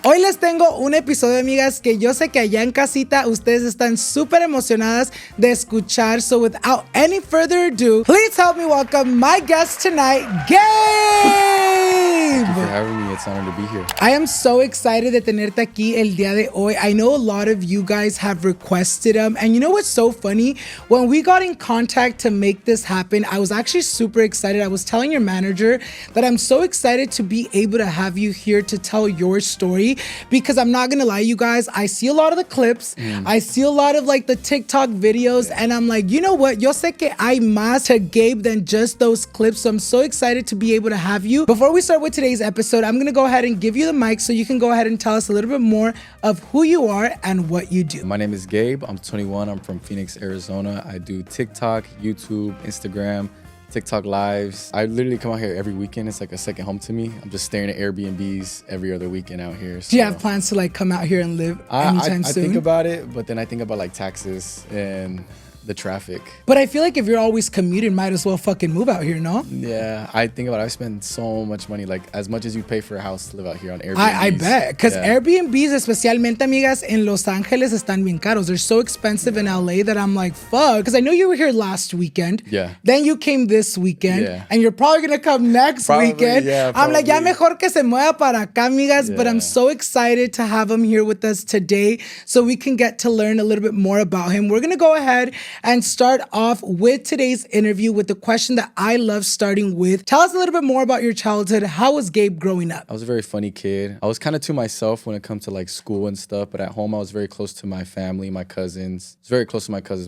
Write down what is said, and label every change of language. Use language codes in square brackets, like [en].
[es] Hoy les tengo un episodio, amigas, que yo sé que allá en casita ustedes están súper emocionadas de escuchar. [en] So without any further ado, please help me welcome my guest tonight, Gabe! Thank you for having me. It's an honor to be here. I am so excited [es] de tenerte aquí el día de hoy. [en] I know a lot of you guys have requested them. And you know what's so funny? When we got in contact to make this happen, I was actually super excited. I was telling your manager that I'm so excited to be able to have you here to tell your story, because I'm not gonna lie, you guys, I see a lot of the clips. I see a lot of like the TikTok videos, and I'm like, you know what? [es] Yo sé que hay más [en] to Gabe than just those clips. So I'm so excited to be able to have you. Before we start with today's episode, I'm gonna go ahead and give you the mic so you can go ahead and tell us a little bit more of who you are and what you do. My name is Gabe. I'm 21. I'm from Phoenix, Arizona. I do TikTok, YouTube, Instagram, TikTok lives. I literally come out here every weekend. It's like a second home to me. I'm just staring at Airbnbs every other weekend out here. So do you have plans to like come out here and live anytime soon? I think about it, but then I think about like taxes and the traffic. But I feel like if you're always commuting, might as well fucking move out here, no? Yeah, I think about it. I spend so much money, like as much as you pay for a house to live out here on Airbnb. I bet, because Airbnbs, [es] especialmente, amigas, en Los Angeles están bien caros. [en] They're so expensive in LA that I'm like, fuck. Because I know you were here last weekend. Yeah. Then you came this weekend. Yeah. And you're probably going to come next weekend. Yeah, I'm like, [es] ya mejor que se mueva para acá, amigas. [en] Yeah. But I'm so excited to have him here with us today so we can get to learn a little bit more about him. We're going to go ahead and start off with today's interview with the question that I love starting with. Tell us a little bit more about your childhood. How was Gabe growing up? I was a very funny kid. I was kind of to myself when it comes to like school and stuff, but at home I was very close to my family, my cousins. I was very close to my cousins.